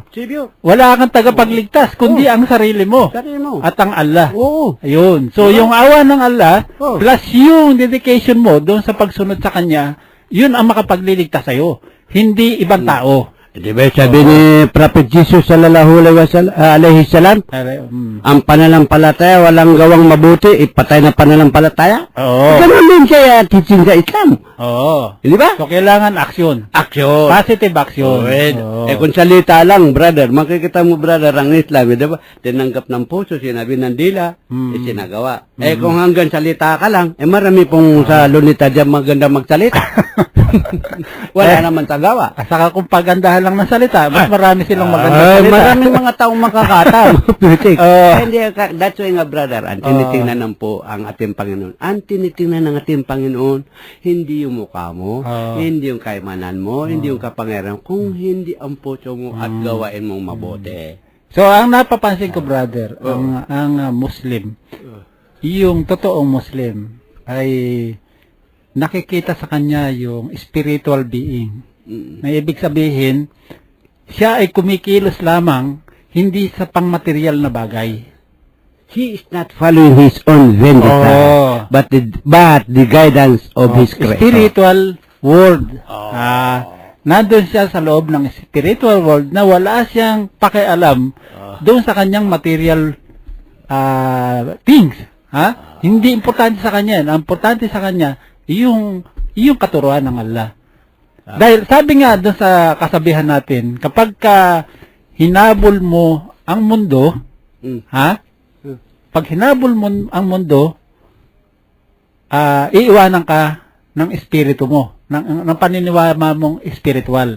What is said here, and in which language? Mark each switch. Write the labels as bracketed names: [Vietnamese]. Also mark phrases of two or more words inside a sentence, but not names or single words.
[Filipino] Wala kang tagapagligtas, kundi ang sarili mo. At ang Allah. Ayun. So, yung awa ng Allah, plus yung dedication mo doon sa pagsunod sa Kanya, yun ang makapagliligtas sa'yo. Hindi ibang tao. Di ba sabi ni Prophet Jesus [Arabic] صلى الله عليه وسلم, [Filipino] ang pananampalataya walang gawang mabuti, ipatay na pananampalataya. Ganun din siya teaching sa Islam. Di ba? So, kailangan aksyon. [English] Positive action. [Filipino] Kung salita lang, brother, makikita mo, brother, ang Islam, di ba? Tinanggap ng puso, sinabi ng dila, isinagawa. Kung hanggang salita ka lang, marami pong sa lunita dyan maganda magsalita. Wala naman tagawa. Saka kung pagandahan lang ng salita, mas marami silang magandang salita. Maraming mga taong makakataw. That's why nga, brother, ang tinitingnan ng po ang ating Panginoon. Ang tinitingnan ng ating Panginoon, hindi yung mukha mo, hindi yung kaimanan mo, hindi yung kapangyarihan, kung hindi ang puso mo at gawain mong mabuti. So, ang napapansin ko, brother, ang Muslim, yung totoong Muslim, ay nakikita sa kanya yung [English] spiritual being. [Filipino] Na ibig sabihin, siya ay kumikilos lamang, hindi sa pangmaterial na bagay. [English] He is not following his own vendetta, but the guidance of his Creator. Spiritual world. [Filipino] Nandun siya sa loob ng [English] spiritual world [Filipino] na wala siyang pakialam doon sa kanyang [English] material things. [Filipino] Hindi importante sa kanya. Ang importante sa kanya, yung katuruan ng Allah. Dahil sabi nga doon sa kasabihan natin, kapag hinabol mo ang mundo, pag hinabol mo ang mundo, iiwanan ka ng espiritu mo, ng paniniwala mong spiritual.